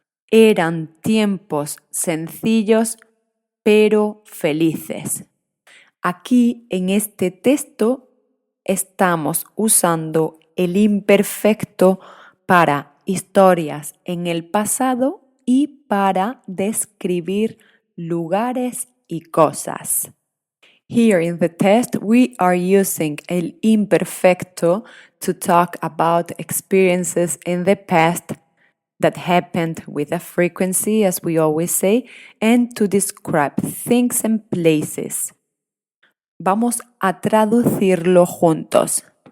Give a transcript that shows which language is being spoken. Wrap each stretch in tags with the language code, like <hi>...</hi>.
<es>Eran tiempos sencillos, pero felices. Aquí en este texto estamos usando el imperfecto para historias en el pasado y para describir lugares y cosas.</es> <en>Here in the test, we are using el imperfecto to talk about experiences in the past that happened with a frequency, as we always say, and to describe things and places.</en> <es>Vamos a traducirlo juntos.</es>